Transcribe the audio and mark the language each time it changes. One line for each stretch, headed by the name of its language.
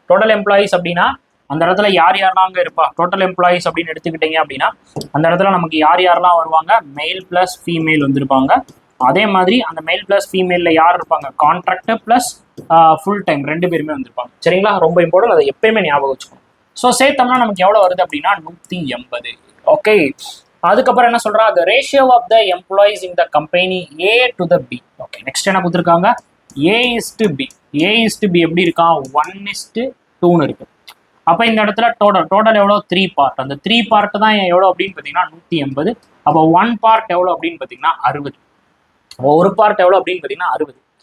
Tamil: Total employees அப்படின்னா அந்த இடத்துல யாரெல்லாம் அங்கே இருப்பா, டோட்டல் எம்ப்ளாயிஸ் அப்படின்னு எடுத்துக்கிட்டீங்க அப்படின்னா அந்த இடத்துல நமக்கு யாரெல்லாம் வருவாங்க, மெயில் பிளஸ் ஃபீமேல் வந்துருப்பாங்க. அதே மாதிரி அந்த மெயில் பிளஸ் ஃபீமேலில் யார் இருப்பாங்க, கான்ட்ராக்ட் பிளஸ் ஃபுல் டைம் 2 பேருமே வந்திருப்பாங்க. சரிங்களா? ரொம்ப இம்பார்ட்டன்ட், அதை எப்பயுமே ஞாபகம் வச்சுக்கணும். ஸோ சேர்த்தோம்னா நமக்கு எவ்வளோ வருது அப்படின்னா 180.
English: okay,
Tamil: அதுக்கப்புறம் என்ன சொல்றா,
English: the ratio of the employees in the company A to the B.
Tamil: Okay, next என்ன கொடுத்துருக்காங்க, A:B எப்படி இருக்கான், 1:2 இருக்கு. அப்போ இந்த இடத்துல டோட்டல் எவ்வளோ, 3 பார்ட். அந்த 3 பார்ட் தான் எவ்வளோ அப்படின்னு பார்த்தீங்கன்னா 180. அப்போ 1 பார்ட் எவ்வளோ அப்படின்னு பார்த்தீங்கன்னா 60. அப்போ ஒரு பார்ட் எவ்வளோ அப்படின்னு பார்த்தீங்கன்னா 60.